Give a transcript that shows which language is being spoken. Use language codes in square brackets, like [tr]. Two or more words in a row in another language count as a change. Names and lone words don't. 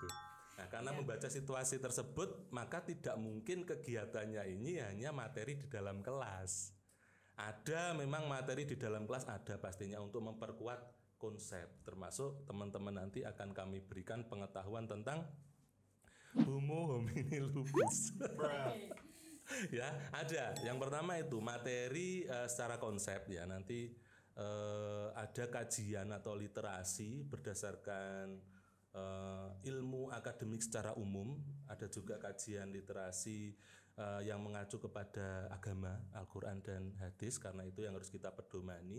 [id] Nah, karena membaca situasi tersebut, maka tidak mungkin kegiatannya ini hanya materi di dalam kelas. Ada memang materi di dalam kelas, ada pastinya untuk memperkuat konsep, termasuk teman-teman nanti akan kami berikan pengetahuan tentang [la] homo homini lupus. [id] Ya, ada. Yang pertama itu materi secara konsep ya, nanti ada kajian atau literasi berdasarkan ilmu akademik secara umum, ada juga kajian literasi yang mengacu kepada agama, Al-Quran dan hadis, karena itu yang harus kita pedomani.